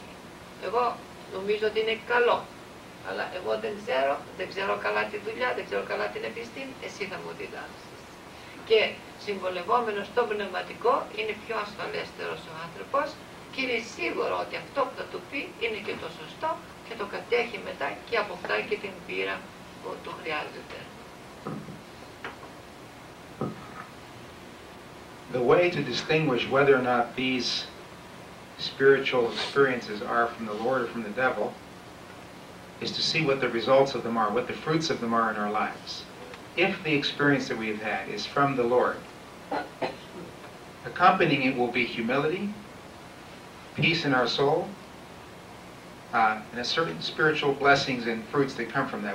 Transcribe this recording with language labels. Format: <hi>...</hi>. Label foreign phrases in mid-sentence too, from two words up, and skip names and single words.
<el>Εγώ νομίζω ότι είναι καλό, αλλά εγώ δεν ξέρω καλά τη δουλειά, δεν ξέρω καλά την επιστήμη, εσύ θα μου διδάξεις. Και συμβολευόμενος στο πνευματικό είναι πιο ασφαλέστερος ο άνθρωπος και είναι σίγουρο ότι αυτό που θα του πει είναι και το σωστό και το κατέχει μετά και αποκτάει και την πείρα που του χρειάζεται.</el> <en>The way to distinguish whether or not these spiritual experiences are from the Lord or from the devil is to see what the results of them are, what the fruits of them are in our lives. If the experience that we have had is from the Lord, accompanying it will be humility, peace in our soul, and a certain spiritual blessings and fruits that come from that.</en>